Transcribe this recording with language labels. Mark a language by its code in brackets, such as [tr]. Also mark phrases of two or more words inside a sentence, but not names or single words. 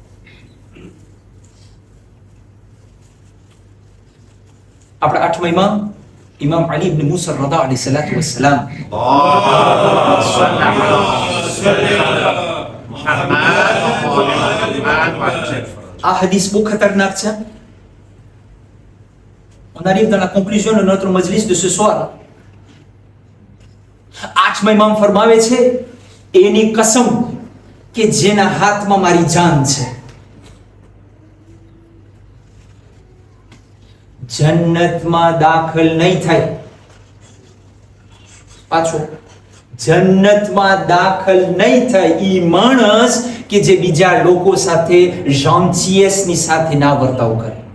[gu] આપણા 8મા ઇમામ અલી ઇબ્ન મૂસા રદા [ar] عليه الصلاة والسلام, [gu] આ hadith બહુ ખતરનાક છે. [fr] On arrive dans la conclusion de notre majlis de ce soir. [gu] 8મા ઇમામ ફરમાવે છે, એની કસમ કે જેના હાથમાં મારી જાન છે, જન્નતમાં દાખલ નહીં થાય. પાછો જન્નતમાં દાખલ નહીં થાય ઈ માણસ કે જે બીજા લોકો સાથે જાંચીએસની સાથે ના વર્તાવ કરે.